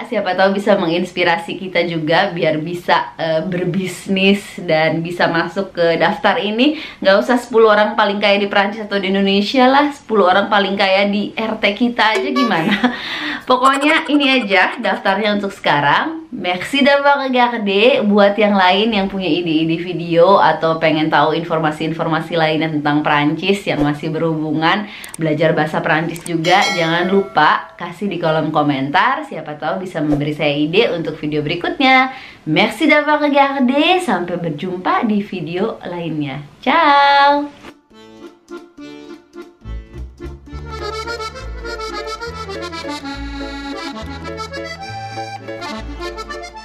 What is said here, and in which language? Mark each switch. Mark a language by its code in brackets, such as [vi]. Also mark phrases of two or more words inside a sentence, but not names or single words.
[id] Siapa tahu bisa menginspirasi kita juga biar bisa berbisnis dan bisa masuk ke daftar ini. Nggak usah 10 orang paling kaya di Prancis Prancis atau di Indonesia lah, 10 orang paling kaya di RT kita aja gimana. Pokoknya ini aja daftarnya untuk sekarang. [fr] Merci d'avoir regardé. [id] Buat yang lain yang punya ide-ide video atau pengen tahu informasi-informasi lainnya tentang Prancis yang masih berhubungan belajar bahasa Prancis juga, jangan lupa kasih di kolom komentar. Siapa tahu bisa memberi saya ide untuk video berikutnya. [fr] Merci d'avoir regardé. [id] Sampai berjumpa di video lainnya. Ciao. [en] Thank you.